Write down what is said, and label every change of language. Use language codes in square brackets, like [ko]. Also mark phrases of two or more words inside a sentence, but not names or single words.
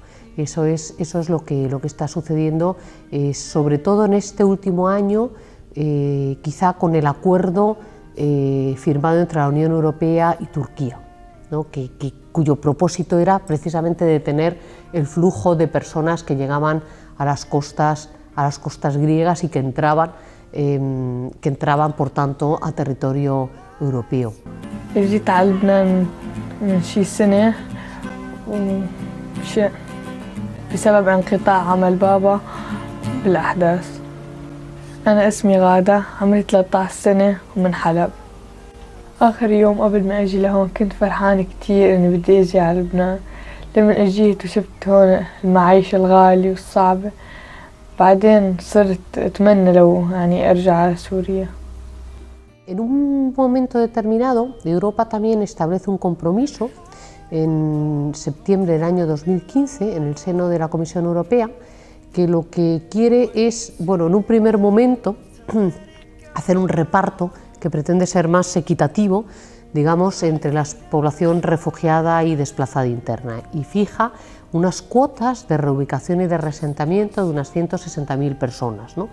[es] Eso es lo que está sucediendo, sobre todo en este último año, quizá con el acuerdo firmado entre la Unión Europea y Turquía, ¿no? Cuyo propósito era precisamente detener el flujo de personas que llegaban a las costas griegas y que entraban por tanto a territorio europeo. [ar] جيت على لبنان من شي سنة بسبب انقطاع عمل بابا بالأحداث. أنا اسمي غادة، عمري 13 سنة ومن حلب. آخر يوم قبل ما أجي لهون كنت فرحانة كتير إني بدي أجي على لبنان. لما أجيت وشفت هون المعيشة الغالية والصعبة بعدين صرت أتمنى لو أرجع على سوريا. [es] En un momento determinado, Europa también establece un compromiso en septiembre del año 2015 en el seno de la Comisión Europea, que lo que quiere es, bueno, en un primer momento, hacer un reparto que pretende ser más equitativo, digamos, entre la población refugiada y desplazada interna, y fija unas cuotas de reubicación y de reasentamiento de unas 160.000 personas, ¿no?